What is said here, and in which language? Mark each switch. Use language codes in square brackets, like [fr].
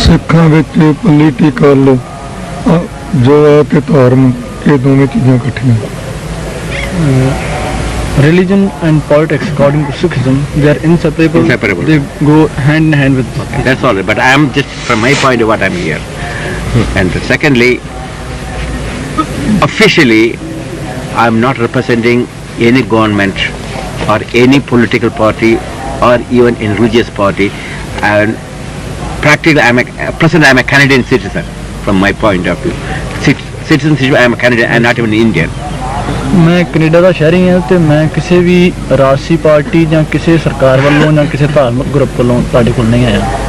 [pa] ਸਿੱਖਾਂ ਵਿੱਚ ਪੋਲੀਟੀਕਲ ਜੋ ਹੈ ਕਿ ਧਰਮ ਇਹ ਦੋਵੇਂ ਚੀਜ਼ਾਂ ਇਕੱਠੀਆਂ। [en] Religion and politics, according to Sikhism, they are inseparable. They go hand in hand with. Okay, that's all. But I am just, from my point of what I'm here. And secondly, officially, I'm not representing any government or any political party or even a religious party. And practically, I'm a Canadian citizen from my point of view. Citizenship, I'm a Canadian and not even Indian. [pa] ਮੈਂ Canada ਦਾ ਸ਼ਹਿਰੀ ਹਾਂ ਤੇ ਮੈਂ ਕਿਸੇ ਵੀ ਰਾਜਸੀ party ਜਾਂ ਕਿਸੇ ਸਰਕਾਰ ਵੱਲੋਂ ਜਾਂ ਕਿਸੇ ਧਾਰਮਿਕ ਗਰੁੱਪ ਵੱਲੋਂ ਤੁਹਾਡੇ ਕੋਲ ਨਹੀਂ ਆਇਆ।